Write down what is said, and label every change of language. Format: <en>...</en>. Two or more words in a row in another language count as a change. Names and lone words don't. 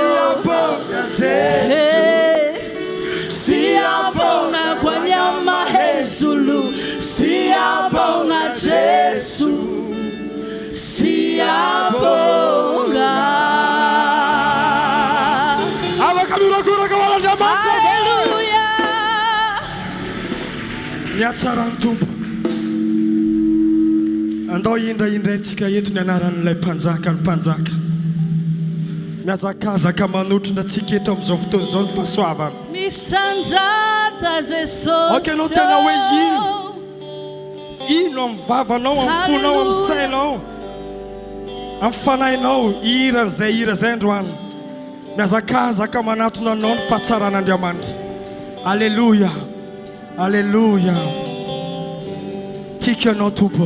<zu>siyabonga kwanyama Yesu siyabonga Jesu siyabonga haleluya</zu> <mg>Niatsara Mtumpo andao indra tsika eto ny anaran'ilay mpanjaka miazakazaka manotrina tsika eto amin'izao fotoana izao ny fahasoavana misandrata Jesosy ok anao tena hoe ino amin'ny vavanao amin'ny fonao amin'ny sainao amin'ny fanahinao ira zay androany miazakazaka manatona anao ny fahatsaran'Andriamanitra alleluia alleluia tika anao Tompo</mg>